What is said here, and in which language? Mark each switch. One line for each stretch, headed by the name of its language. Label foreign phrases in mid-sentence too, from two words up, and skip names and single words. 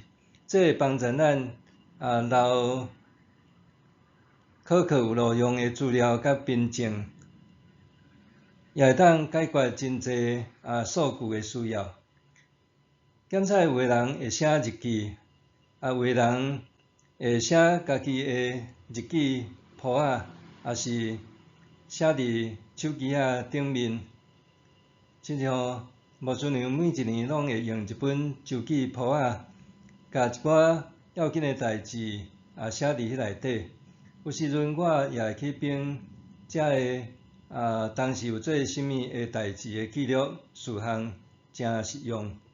Min Nan Chinese: 这会帮助咱留可靠有路用的资料甲凭证，也会当解决真侪数据的需要。检测有个人会写日记，有个人会写家己的日记簿仔，也是写伫手机仔顶面。亲像牧师娘每一年拢会用一本周记簿仔，甲一寡要紧的代志写伫迄内底。有时阵我也会去编遮个当时有做甚物个代志的记录事项，诚实用。